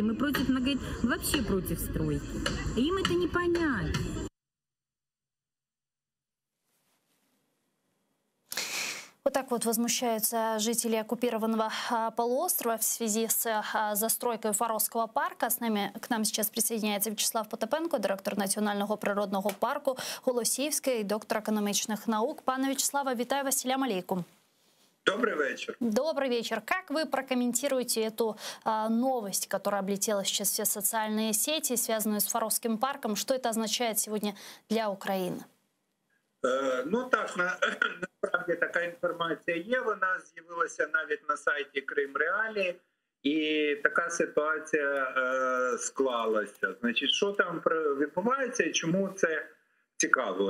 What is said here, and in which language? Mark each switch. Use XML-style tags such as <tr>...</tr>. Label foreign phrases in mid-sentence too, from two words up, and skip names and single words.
<ru>Мы против многоэтажки, вообще против стройки. И им это не понять. Вот так вот возмущаются жители оккупированного полуострова в связи с застройкой Фаровского парка. К нам сейчас</ru> <uk>присоединяється Вячеслав Потапенко, директор Національного природного парку Голосіївський, доктор економічних наук. Пане Вячеславе, вітаю вас,</uk> <ar>سلام عليكم.</ar> <ru>Добрый вечер. Добрый вечер. Как вы прокомментируете эту новость, которая облетела сейчас все социальные сети, связанную с Фаровским парком? Что это означает сегодня для Украины?</ru> <uk>Ну так, насправді така інформація є, вона з'явилася навіть на сайті Крим Реалі, і така ситуація склалася. Значить, що там відбувається і чому це цікавого.</uk>